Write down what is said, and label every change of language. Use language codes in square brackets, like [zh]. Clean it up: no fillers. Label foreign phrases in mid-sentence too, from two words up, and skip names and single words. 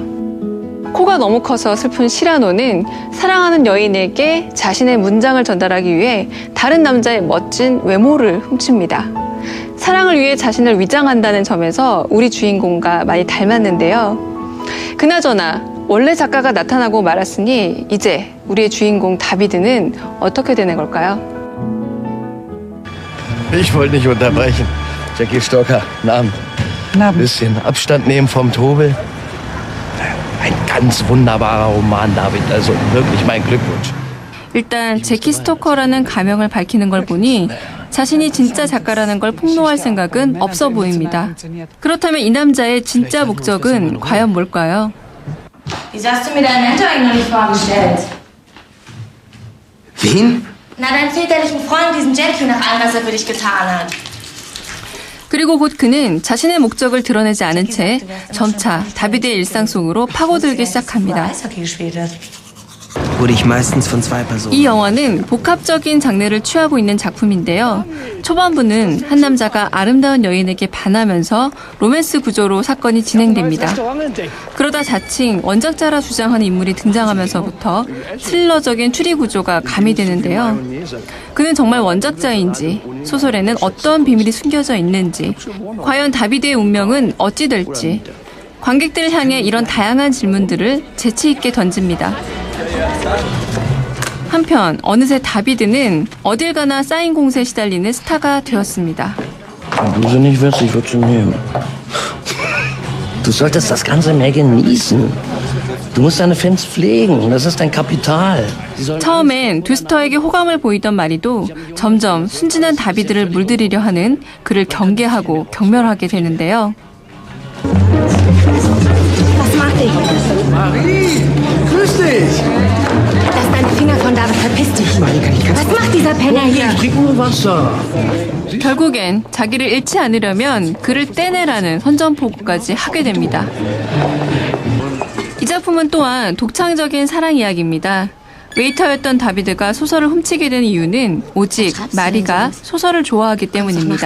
[ko] 코가 너무 커서 슬픈 시라노는 사랑하는 여인에게 자신의 문장을 전달하기 위해 다른 남자의 멋진 외모를 훔칩니다. 사랑을 위해 자신을 위장한다는 점에서 우리 주인공과 많이 닮았는데요. 그나저나 원래 작가가 나타나고 말았으니 이제 우리의 주인공 다비드는 어떻게 되는 걸까요? [de] Ich wollte nicht unterbrechen. Jackie Stocker, Namen. Bisschen Abstand nehmen vom Trubel. Ein ganz wunderbarer Roman, David. Also wirklich mein Glückwunsch. [ko] 일단 제키 스토커라는 가명을 밝히는 걸 보니 자신이 진짜 작가라는 걸 폭로할 생각은 없어 보입니다. 그렇다면 이 남자의 진짜 목적은 과연 뭘까요? [de] Wieso hast du mir deinen Mentor eigentlich noch nicht vorgestellt? Wen? Na, deinen väterlichen Freund, diesen Jackie, nach allem, was er für dich getan hat. [ko] 그리고 곧 그는 자신의 목적을 드러내지 않은 채 점차 다비드의 일상 속으로 파고들기 시작합니다. [de] Eishockey gespielt hat. Wurde ich meistens von zwei Personen. [ko] 이 영화는 복합적인 장르를 취하고 있는 작품인데요. 초반부는 한 남자가 아름다운 여인에게 반하면서 로맨스 구조로 사건이 진행됩니다. 그러다 자칭 원작자라 주장하는 인물이 등장하면서부터 스릴러적인 추리 구조가 가미되는데요. 그는 정말 원작자인지, 소설에는 어떤 비밀이 숨겨져 있는지, 과연 다비드의 운명은 어찌 될지, 관객들을 향해 이런 다양한 질문들을 재치 있게 던집니다. 한편 어느새 다비드는 어딜 가나 사인 공세에 시달리는 스타가 되었습니다. [de] Wenn du sie nicht willst, ich würde sie nehmen. Du solltest das Ganze mehr genießen. Du musst deine Fans pflegen. Das ist dein Kapital. [ko] 처음엔 두스터에게 호감을 보이던 마리도 점점 순진한 다비드를 물들이려 하는 그를 경계하고 경멸하게 되는데요. [de] Was macht dich? Marie, grüß dich. Lass deine Finger von David, verpiss dich. Was macht dieser Penner hier? Trink nur Wasser. [ko] 결국엔 자기를 잃지 않으려면 그를 떼내라는 선전포고까지 하게 됩니다. 이 작품은 또한 독창적인 사랑 이야기입니다. 웨이터였던 다비드가 소설을 훔치게 된 이유는 오직 마리가 소설을 좋아하기 때문입니다.